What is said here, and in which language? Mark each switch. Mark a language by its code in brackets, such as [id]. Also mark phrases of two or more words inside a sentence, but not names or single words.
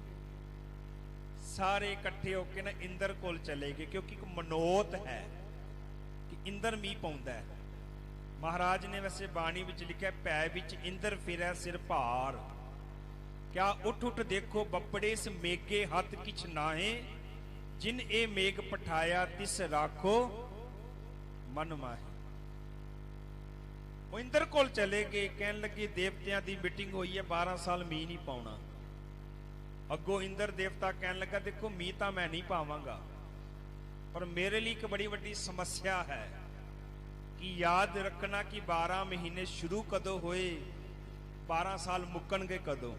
[pa] ਸਾਰੇ ਇਕੱਠੇ ਹੋਕੇ ਨਾ ਇੰਦਰ ਕੋਲ ਚਲੇ ਗਏ, [hi] क्योंकि एक [pa] ਮਨੋਤ ਹੈ ਕਿ ਇੰਦਰ ਮੀਹ ਪਾਉਂਦਾ ਹੈ। ਮਹਾਰਾਜ ਨੇ ਵੈਸੇ ਬਾਣੀ ਵਿਚ ਲਿਖਿਆ ਪੈ ਵਿਚ ਇੰਦਰ ਫਿਰੈ ਸਿਰ ਭਾਰ। ਕਿਆ ਉਠ ਉਠ ਦੇਖੋ ਬਪੜੇ ਇਸ ਮੇਘੇ ਹਥ ਕਿਛ ਨਾਹੇ, ਜਿਨ ਏ ਮੇਘ ਪਠਾਇਆ ਤਿਸ ਰਾਖੋ ਮਨ ਮਾਹੇ। ਵੋ ਇੰਦਰ ਕੋਲ ਚਲੇ ਗਏ, ਕਹਨ ਲਗੇ ਦੇਵਤਿਆਂ ਦੀ ਮੀਟਿੰਗ ਹੁਈ ਹੈ, 12 ਸਾਲ ਮੀਹ ਨਹੀਂ ਪਾਉਣਾ। ਅਗੋਂ ਇੰਦਰ ਦੇਵਤਾ ਕਹਨ ਲਗਾ ਦੇਖੋ ਮੀਹ ਤਾਂ ਮੈਂ ਨਹੀਂ ਪਾਵਾਂਗਾ, [hi] पर मेरे लिए एक बड़ी [pa] वड्डी [hi] समस्या है कि याद रखना कि [pa] 12 ਮਹੀਨੇ ਸ਼ੁਰੂ ਕਦੋਂ ਹੋਏ, 12 ਸਾਲ ਮੁੱਕਣਗੇ ਕਦੋਂ।